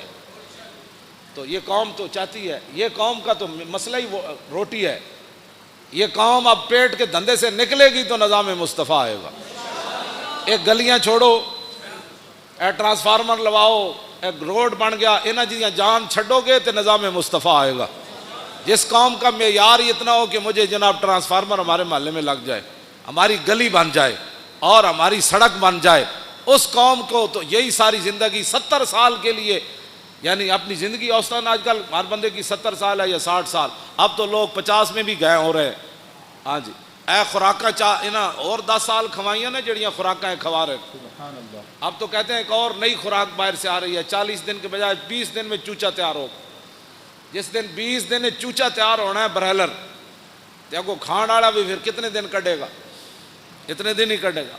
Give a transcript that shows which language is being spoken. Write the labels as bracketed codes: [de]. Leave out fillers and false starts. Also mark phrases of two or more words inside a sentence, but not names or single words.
[ur] تو یہ قوم تو چاہتی ہے, یہ قوم کا تو مسئلہ ہی روٹی ہے. یہ قوم اب پیٹ کے دھندے سے نکلے گی تو نظام مصطفیٰ آئے گا. [pa] ایک گلیاں چھوڑو, اے ٹرانسفارمر لواؤ, ایک روڈ بن گیا, انہاں جیاں جان چھڈو گے تو نظام مصطفیٰ آئے گا. [ur] جس قوم کا معیار اتنا ہو کہ مجھے جناب ٹرانسفارمر ہمارے محلے میں لگ جائے, ہماری گلی بن جائے اور ہماری سڑک بن جائے, اس قوم کو تو یہی ساری زندگی 70 سال کے لیے, یعنی اپنی زندگی اوسطاً آج کل ہر بندے کی 70 سال ہے یا 60 سال, اب تو لوگ 50 میں بھی گئے ہو رہے ہیں. ہاں جی, [pa] اے خوراکاں انہاں اور 10 سال کھوائیاں نا جڑیاں خوراکاں کھوا رہے. [ar] سبحان اللہ. [ur] اب تو کہتے ہیں ایک اور نئی خوراک باہر سے آ رہی ہے, 40 دن کے بجائے 20 دن میں چوچا تیار ہو. جس دن 20 دن میں چوچا تیار ہونا ہے برائلر, کو [pa] کھان والا [ur] بھی پھر کتنے دن کٹے گا, اتنے دن ہی کٹے گا.